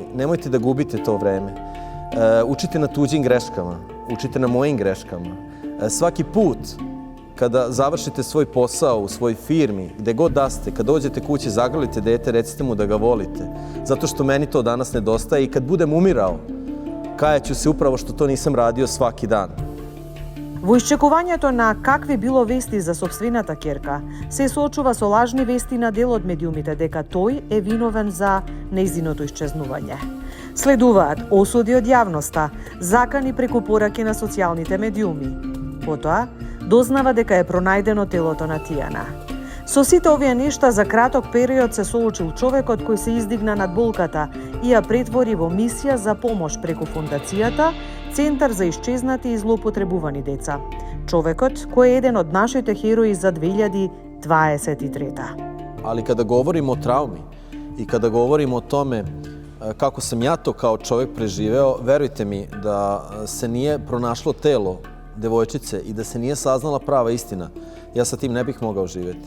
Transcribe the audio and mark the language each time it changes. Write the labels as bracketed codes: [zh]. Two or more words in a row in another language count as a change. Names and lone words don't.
[sr] Nemojte da gubite to vreme. Učite na tuđim greškama, učite na mojim greškama. Svaki put kada završite svoj posao u svojoj firmi, gde god da ste, kad dođete kući, zagrlite dete, recite mu da ga volite. Zato što meni to danas nedostaje i kad budem umirao, kajaću se upravo što to nisam radio svaki dan. [mk] Во исчекувањето на какви било вести за собствената ќерка, се соочува со лажни вести на дел од медиумите дека тој е виновен за нејзиното исчезнување. Следуваат осуди од јавноста, закани преку пораки на социјалните медиуми. Потоа, дознава дека е пронајдено телото на Тијана. Со сите овие нешта за краток период се соочил човекот кој се издигна над болката и ја претвори во мисија за помош преку фондацијата Центар за исчезнати и злоупотребувани деца. Човекот кој е еден од нашите херои за 2023. [sr] Ali kada govorimo o traumi i kada govorimo o tome kako sam ja to kao čovjek preživeo, verujte mi da se nije pronašlo telo devojčice i da se nije saznala prava istina, ja sa tim ne bih mogao živjeti.